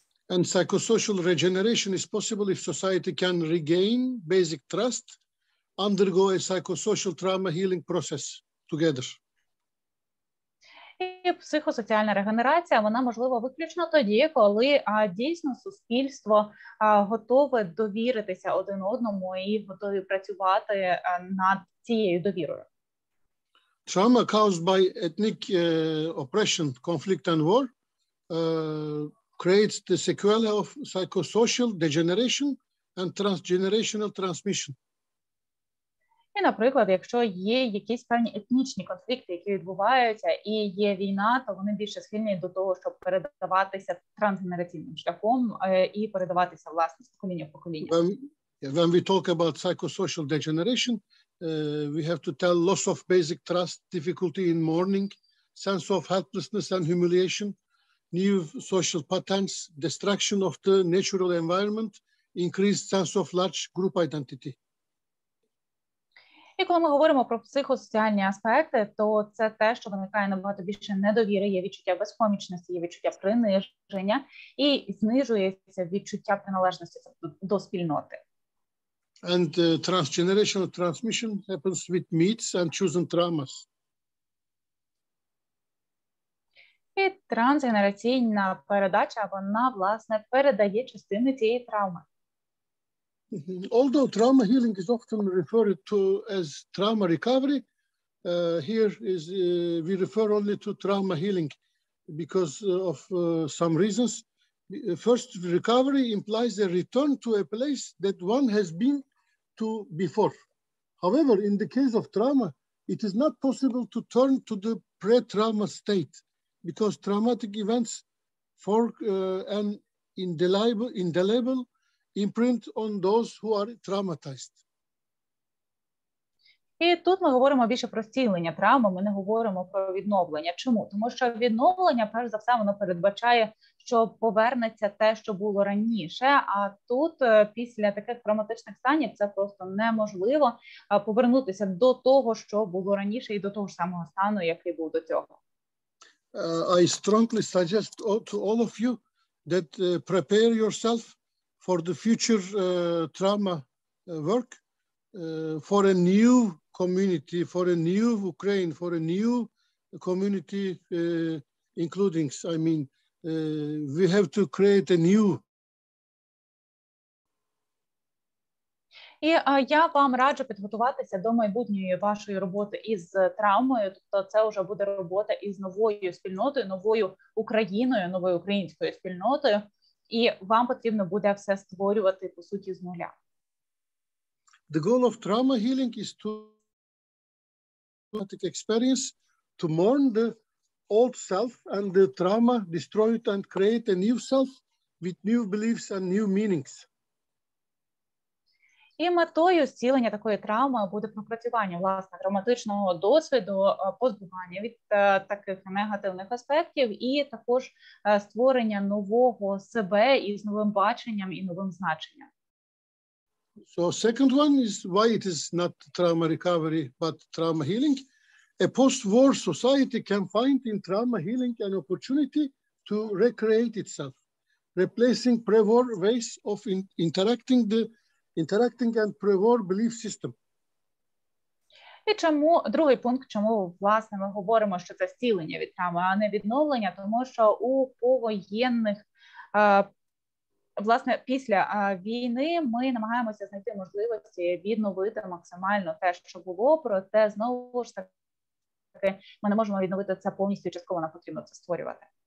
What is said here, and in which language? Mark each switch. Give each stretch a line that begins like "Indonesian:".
English: And psychosocial regeneration is possible if society can regain basic trust, undergo a psychosocial trauma healing process together.
Ukrainian: І психосоціальна регенерація, вона можлива виключно тоді, коли дійсно суспільство готове довіритися один одному і готові працювати над цією довірою.
English: Trauma caused by ethnic oppression, conflict and war creates the sequelae of psychosocial degeneration and transgenerational transmission.
Ukrainian: І, наприклад, якщо є якісь певні етнічні конфлікти, які відбуваються, і є війна, то вони більше схильні до того, щоб передаватися трансгенераційним шляхом і передаватися, власне, з покоління в покоління.
English: When we talk about psychosocial degeneration, we have to tell loss of basic trust, difficulty in mourning, sense of helplessness and humiliation, new social patterns, destruction of the natural environment, increased sense of large group identity.
Ukrainian: І коли ми говоримо про психосоціальні аспекти, то це те, що виникає набагато більше недовіри, є відчуття безпомічності, є відчуття приниження і знижується відчуття приналежності до спільноти.
English: And transgenerational transmission happens with myths and chosen traumas.
Ukrainian: І трансгенераційна передача, вона, власне, передає частини цієї травми.
English: Although trauma healing is often referred to as trauma recovery, here we refer only to trauma healing because of some reasons. First, recovery implies a return to a place that one has been to before. However, in the case of trauma, it is not possible to turn to the pre-trauma state because traumatic events form an indelible imprint on those who are traumatized.
Ukrainian: І тут ми говоримо більше про зцілення травми, ми не говоримо про відновлення. Чому? Тому що відновлення, перш за все, воно передбачає, що повернеться те, що було раніше, а тут після таких травматичних станів це просто неможливо повернутися до того, що було раніше і до того ж самого стану, який був до цього.
English: I strongly suggest to all of you that prepare yourself for the future trauma work, for a new community, for a new Ukraine, for a new community, including, I mean, we have to create a new.
Ukrainian: І я вам раджу підготуватися до майбутньої вашої роботи із травмою, тобто це вже буде робота із новою спільнотою, новою Україною, новою українською спільнотою. і вам потрібно буде все створювати, по суті, з нуля.
English: The goal of trauma healing is to experience, to mourn the old self and the trauma, destroy it and create a new self with new beliefs and new meanings.
Ukrainian: І метою зцілення такої травми буде пропрацювання, власне, травматичного досвіду, позбування від таких негативних аспектів і також створення нового себе із новим баченням і новим значенням.
English: So second one is why it is not trauma recovery, but trauma healing. A post-war society can find in trauma healing an opportunity to recreate itself, replacing pre-war ways of interacting and pre-war belief system.
Ukrainian: І чому, другий пункт, чому, власне, ми говоримо, що це зцілення від травми, а не відновлення, тому що у повоєнних, власне, після війни ми намагаємося знайти можливості відновити максимально те, що було, проте, знову ж таки, ми не можемо відновити це повністю, частково нам потрібно це створювати.